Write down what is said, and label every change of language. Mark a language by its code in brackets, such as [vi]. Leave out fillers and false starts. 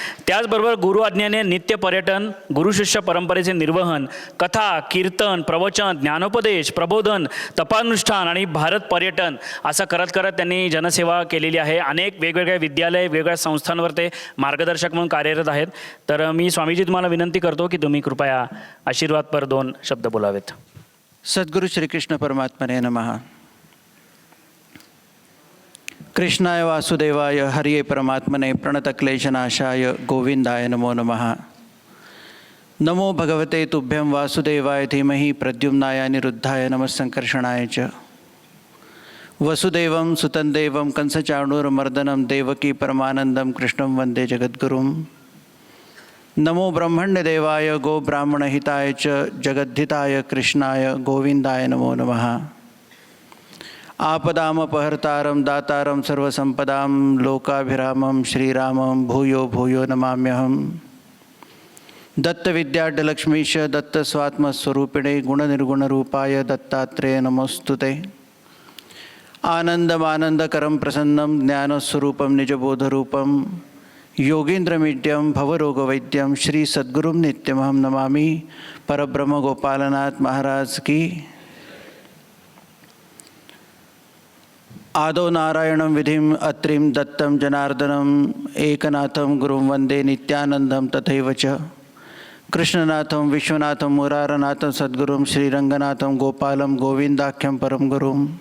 [mr] त्याचबरोबर गुरु आज्ञेने नित्य पर्यटन, गुरुशिष्य परंपरेचे निर्वहन, कथा, कीर्तन, प्रवचन, ज्ञानोपदेश, प्रबोधन, तपानुष्ठान आणि भारत पर्यटन असं करत त्यांनी जनसेवा केलेली आहे. अनेक वेगवेगळ्या विद्यालय, वेगवेगळ्या संस्थांवर ते मार्गदर्शक म्हणून कार्यरत आहेत. तर मी स्वामीजी तुम्हाला विनंती करतो की तुम्ही कृपया आशीर्वादपर 2 शब्द बोलावेत. [sa] सद्गुरु श्रीकृष्ण परमात्मने नमः. कृष्णाय वासुदेवाय हरिये परमात्मने प्रणतक्लेशनाशाय गोविंदाय नमो नमः. नमो भगवते तुभ्यं वासुदेवाय धीमहि प्रद्युम्नाय अनिरुद्धाय नमः संकर्षणाय च. वसुदेवं सुतं देवं कंसचाणूरमर्दनं देवकी परमानन्दं कृष्णं वन्दे जगद्गुरुं. नमो ब्रह्मण्यदेवाय गो ब्राह्मणहिताय च जगद्धिताय कृष्णाय गोविंदाय नमो नमः. आपदामपहर्तारं दातारं सर्वसंपदां लोकाभिरामं श्रीरामं भूयो भूयो नमाम्यहं. दत्तविद्याढ्यलक्ष्मीश दत्तस्वात्मस्वरूपिणे गुणनिर्गुणरूपाय दत्तात्रेय नमोस्तुते. आनन्दमानन्दकरं प्रसन्नं ज्ञानस्वरूपं निजबोधरूपं योगीन्द्रमीड्यं भवरोगवैद्यं श्री सद्गुरुं नित्यमहं नमामि. [hi] परब्रह्म गोपालनाथ महाराज की. [sa] आदौ नारायणं विधिं अत्रिं दत्तं जनार्दनम् एकनाथं गुरुं वन्दे नित्यानन्दं तथैव च. कृष्णनाथं विश्वनाथं मुरारनाथं सद्गुरुं श्रीरङ्गनाथं गोपालं गोविन्दाख्यं परं गुरुं.